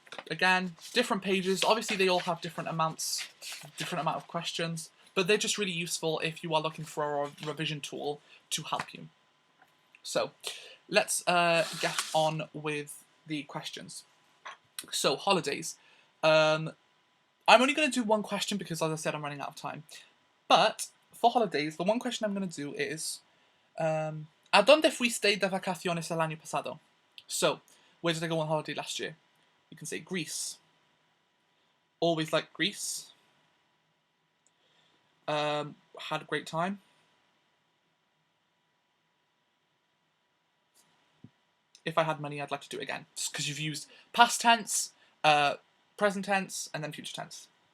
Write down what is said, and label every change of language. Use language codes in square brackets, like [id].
[en] Again, different pages. Obviously, they all have different amount of questions, but they're just really useful if you are looking for a revision tool to help you. So, let's get on with the questions. So, holidays. I'm only going to do one question because, as I said, I'm running out of time. But, for holidays, the one question I'm going to do is, [es] ¿A dónde fuiste de vacaciones el año pasado? [en] So, where did I go on holiday last year? You can say Greece. Always liked Greece. Had a great time. If I had money, I'd like to do it again. Just because you've used past tense, present tense, and then future tense.